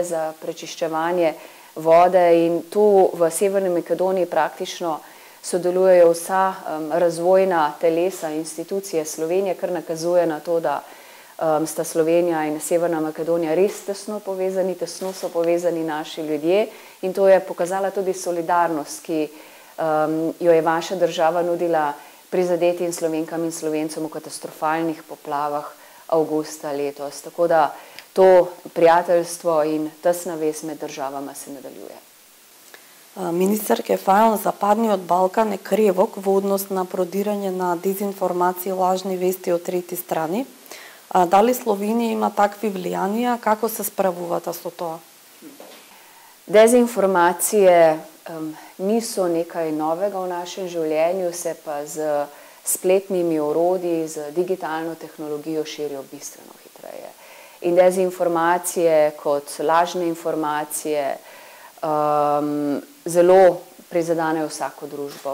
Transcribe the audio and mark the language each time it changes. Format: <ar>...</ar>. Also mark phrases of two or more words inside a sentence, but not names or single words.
<sl>za prečiščevanje vode, in tu v Severni Makedoniji praktično sodelujejo vsa razvojna telesa, institucije Slovenije, kar nakazuje na to, da sta Slovenija in Severna Makedonija res tesno so povezani naši ljudje, in to je pokazala tudi solidarnost, ki jo je vaša država nudila prizadetim Slovenkam in Slovencem v katastrofalnih poplavah avgusta letos. Tako da to prijateljstvo in tesna vez med državama se nadaljuje.</sl> <mk>Министерке Фајон, Западниот Балкан е кревок во однос на продирање на дезинформации и лажни вести од трети страни. Дали Словенија има такви влијанија? Како се справувате со тоа?</mk> <sl>Dezinformacije niso nekaj novega v našem življenju, se pa z spletnimi orodji, z digitalno tehnologijo širijo bistveno hitreje. In dezinformacije kot lažne informacije zelo prizadenejo vsako družbo.</sl>